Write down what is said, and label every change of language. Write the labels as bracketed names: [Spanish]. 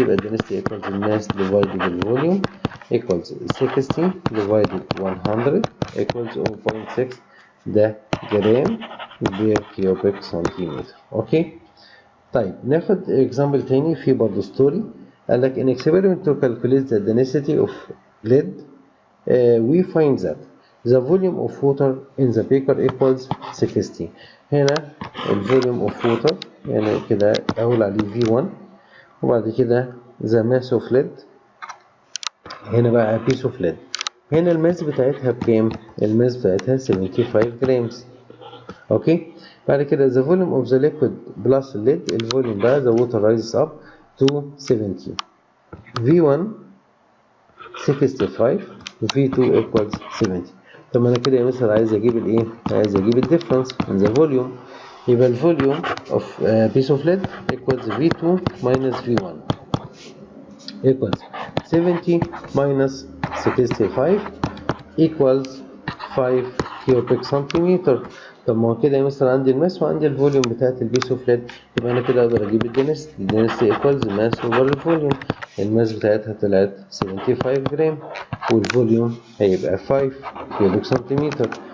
[Arabic] يبقى الدنسيتي ايكوالز الماس ديفايدد الفوليوم [English] equals 60 divided 100 equals 0.6 [Arabic] ده جرام بير كيوبيك سنتيمتر. اوكي طيب ناخد اكزامبل تاني في برضه ستوري. قال لك [English] in experiment to calculate the density of lead we find that the volume of water in the beaker equals 60. [Arabic] هنا الفوليوم of water يعني كده اقول عليه V1 وبعد كده [English] the mass of lead [Arabic] هنا بقى piece of lead. هنا الماس بتاعتها بكام؟ الماس بتاعتها 75 جرامز. اوكي بعد كده [English] the volume of the liquid plus lead [Arabic] الفوليوم بقى [English] the water rises up to 70. V1 65 V2 equals 70. [Arabic] طب انا كده يا مستر عايز اجيب الايه؟ عايز اجيب الديفرنس [English] in the volume. [Arabic] يبقى الفوليوم [English] of piece of lead equals V2 minus V1 equals 70 minus 65 equals 5 cubic centimeter. [Arabic] طب ما هو كده يا مستر عندي الماس وعندي الفوليوم بتاعت البيس اوف ليد. يبقى انا كده اقدر اجيب الدنسيتي ايكوالز الماس اوفر الفوليوم. الماس بتاعتها طلعت 75 جرام والفوليوم هيبقى 5 كيوبيك سنتيمتر.